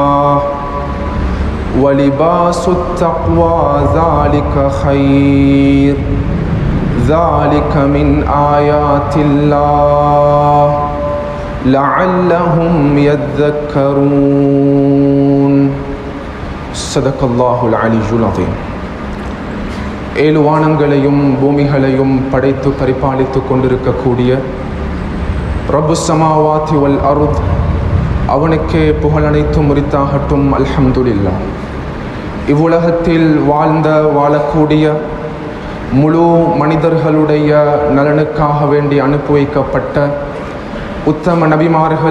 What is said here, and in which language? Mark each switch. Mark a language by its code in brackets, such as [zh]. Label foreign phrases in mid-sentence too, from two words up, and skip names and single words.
[ar] ولباس التقوى ذلك خير ذلك من آيات الله لعلهم يذكرون صدق الله العلي العظيم. [ta] ஏழு வானங்களையும் பூமிகளையும் படைத்து பரிபாலித்து கொண்டிருக்கக்கூடிய [ar] رب السماوات والأرض, [ta] அவனுக்கே புகழ் அனைத்தும் உரித்தாகட்டும். அல்ஹம்துலில்லாஹ். இவ்வுலகத்தில் வாழக்கூடிய முழு மனிதர்களுடைய நலனுக்காக வேண்டி அனுப்பி வைக்கப்பட்ட உத்தம நபிமார்கள்,